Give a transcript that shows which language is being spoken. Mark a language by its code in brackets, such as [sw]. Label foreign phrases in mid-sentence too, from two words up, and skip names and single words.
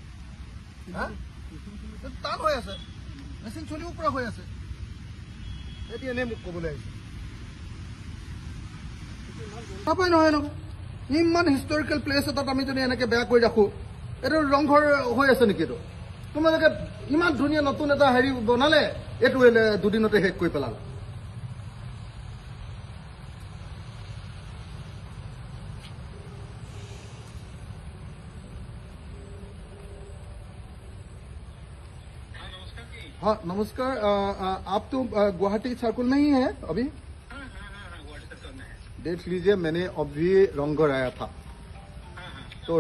[as] টান হৈ আছে মেচিন চলিব পৰা হৈ আছে এতিয়া এনেই মোক ক'বলৈ আহিছে নাপায় নহয় নহয় ইমান [en] historical place [as] এটাত আমি যদি এনেকৈ বেয়া কৰি ৰাখোঁ এইটো ৰংঘৰ হৈ আছে নেকি এইটো তোমালোকে ইমান ধুনীয়া নতুন এটা হেৰি বনালে এইটো দুদিনতে শেষ কৰি পেলালে [hi] हाँ नमस्कार आप तो गुवाहाटी सर्कल में ही है अभी देख लीजिए मैंने अभी रंगघर आया था तो